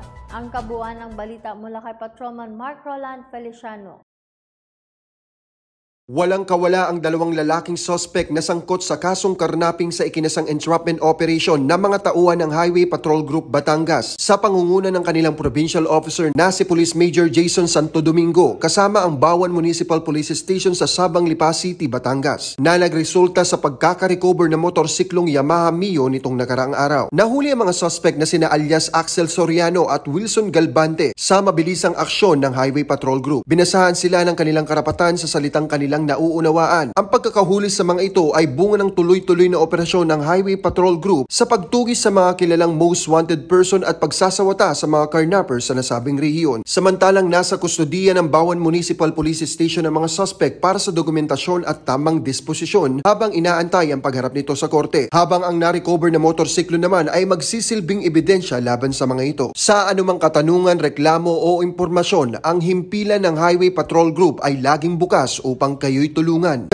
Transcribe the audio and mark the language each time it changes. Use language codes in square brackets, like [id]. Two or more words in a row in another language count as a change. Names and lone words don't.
[tl] Ang kabuuan ng balita mula kay Patrolman Mark Roland Feliciano. Walang kawala ang dalawang lalaking suspect na sangkot sa kasong karnaping sa ikinasang [en] entrapment operation [tl] ng mga tauhan ng Highway Patrol Group Batangas sa pangunguna ng kanilang provincial officer na si Police Major Jason Santo Domingo kasama ang Bawan Municipal Police Station sa Sabang, Lipa City, Batangas na nagresulta sa pagkakarecover ng motorsiklong Yamaha Mio nitong nakaraang araw. Nahuli ang mga suspect na sina alias Axel Soriano at Wilson Galbante sa mabilisang aksyon ng Highway Patrol Group. Binasahan sila ng kanilang karapatan sa salitang kanilang nauunawaan. Ang pagkakahuli sa mga ito ay bunga ng tuloy-tuloy na operasyon ng Highway Patrol Group sa pagtugis sa mga kilalang [en] most wanted person [tl] at pagsasawata sa mga carnappers sa nasabing rehiyon. Samantalang nasa kustodiya ng Bawan Municipal Police Station ang mga suspect para sa dokumentasyon at tamang disposisyon habang inaantay ang pagharap nito sa korte. Habang ang na-recover na motorsiklo naman ay magsisilbing ebidensya laban sa mga ito. Sa anumang katanungan, reklamo o impormasyon, ang himpilan ng Highway Patrol Group ay laging bukas upang kayo'y tulungan.